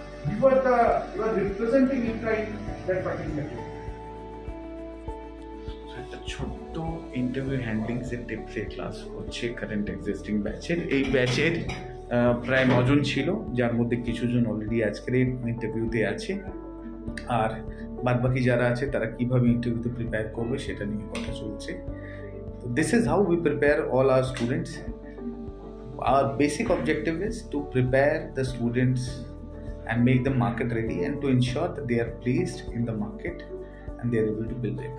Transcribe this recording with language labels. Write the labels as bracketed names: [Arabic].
[English] You are representing Intra in that particular case. [Bangla] একটা ছোট্ট interview হ্যান্ডলিংস এর টিপসের ক্লাস হচ্ছে কারেন্ট এক্সিস্টিং ব্যাচের। এই ব্যাচের প্রায় 9 জন ছিল, যার মধ্যে কিছু জন অলরেডি আজকের এই ইন্টারভিউতে আছে, আর বাদবাকি যারা আছে তারা কিভাবে ইন্টারভিউতে প্রিপেয়ার করবে সেটা নিয়ে কথা চলছে। [English] This is how we prepare all our students. Our basic objective is to prepare the students and make them market ready, and to ensure that they are placed in the market and they are able to build their career. Get in touch with us in any of the branches.